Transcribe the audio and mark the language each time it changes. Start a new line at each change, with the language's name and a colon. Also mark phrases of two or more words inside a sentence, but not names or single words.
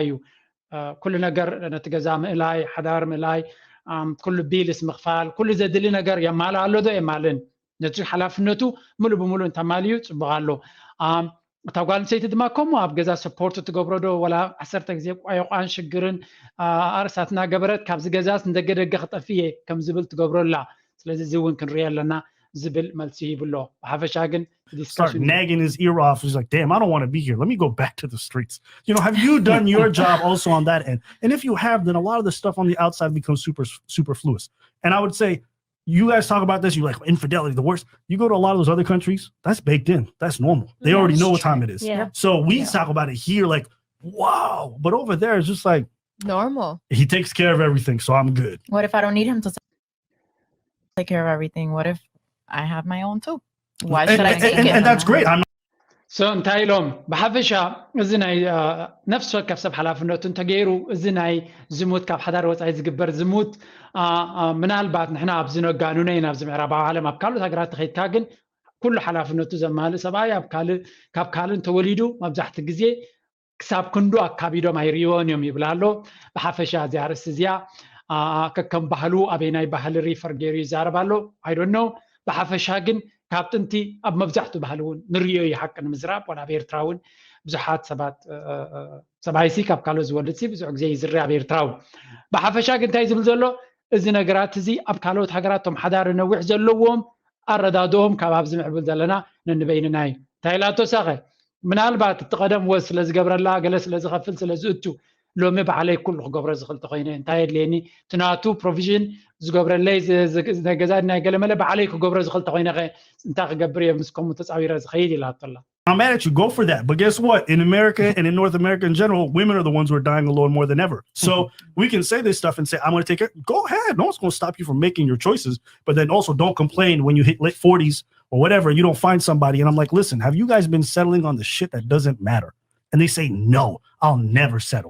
Tigrinya: እዩ ኩሉ ነገር ነቲ ገዛ ምእላይ ሓዳር ምእላይ ኩሉ ቢልስ ምኽፋል ኩሉ ዘድሊ ነገር የማላ ኣሎ ዶ የማልን ነቲ ሓላፍነቱ ሙሉእ ብሙሉእ እንተማልዩ ፅቡቅ ኣሎ እታ ጓል ኣንስተይቲ ድማ ከምኡ ኣብ ገዛ ሰፖርት ትገብሮ ዶ ወላ 10 ግዜ ቋየቋን ሽግርን ኣርሳት እናገበረት ካብዚ ገዛስ እንደገደገ ክጠፊ እየ ከም ዝብል ትገብረላ ስለዚ እዚ እውን ክንሪኦ ኣለና ዝብል መልሲ ይብሎ ብሓፈሻ ግን
English: start nagging his ear off. He's like, damn, I don't want to be here. Let me go back to the streets. You know, have you done your job also on that end? And if you have, then a lot of the stuff on the outside becomes superfluous. And I would say, you guys talk about this, you like infidelity, the worst. You go to a lot of those other countries, that's baked in. That's normal. They already know what time it is. Yeah. So we talk about it here like, wow. But over there, it's just like, Normal. He takes care of everything, so I'm good. What if I don't need him to take care of everything? What if I have my own too? Why should I take it? And that's great. I'm
Tigrinya: So እንታይ ኢሎም ብሓፈሻ እዚ ናይ ነፍሲ ወከፍ ሰብ ሓላፍነቱ እንተገይሩ እዚ ናይ ዝሙት ካብ ሓዳር ወፃኢ ዝግበር ዝሙት ምናልባት ንሕና ኣብ ዝነጋኑ ነይ ናብ ምዕራባዊ ዓለም ኣብ ካልኦት ሃገራት ተኸይድካ ግን ኩሉ ሓላፍነቱ ዘማልእ ሰብኣይ ካብ ካልእ ተወሊዱ መብዛሕትኡ ግዜ ክሳብ ክንዱ ኣካቢዶም ኣይርዮን እዮም ይብላ ኣሎ ብሓፈሻ እዚኣ ርእሲ እዚኣ ከከም ባህሉ ኣበይ ባህሊ ሪፈር ገይሩ ይዛረብ ኣሎ
English: I don't know
Tigrinya: ብሓፈሻ ግን ካብ ጥንቲ ኣብ መብዛሕትኡ ባህሊ እውን ንርዮ ይሓቅ ንምዝራብ ወላ ኣብ ኤርትራ እውን ብዙሓት ሰባት ሰብኣይሲ ካብ ካልኦት ዝወልድሲ ብዙሕ ግዜ ይዝርያ ኣብ ኤርትራ እውን ብሓፈሻ ግን እንታይ ዝብል ዘሎ እዚ ነገራት እዚ ኣብ ካልኦት ሃገራቶም ሓዳር ነዊሕ ዘለዎም ኣረዳድኦም ካብ ኣብዚ ምዕብል ዘለና ነንበይንና እዩ እንታይ ኢላ ተወሳኺ ምናልባት እቲ ቀደም ወዝ ስለ ዝገብረላ ገለ ስለ ዝኸፍል ስለ ዝእቱ ሎሚ ባዕለይ ኩሉ ክገብሮ ዝኽእል ተኮይነ እንታይ የድልየኒ እቲ ናቱ ፕሮቪዥን ዝገብረለይ ገዛ ናይ ገለመለ ባዕለይ ክገብሮ ዝኽእል ተኮይነ እንታይ ክገብር እየ ምስከምኡ ተፃዊረ ዝኸይድ ኢላ ኣላ
English: I'm mad at you. Go for that. But guess what? In America and in North America in general, women are the ones who are dying alone more than ever. So we can say this stuff and say, I'm going to take it. Go ahead. No one's going to stop you from making your choices. But then also don't complain when you hit late 40s or whatever, you don't find somebody. And I'm like, listen, have you guys been settling on the shit that doesn't matter? And they say, no, I'll never settle.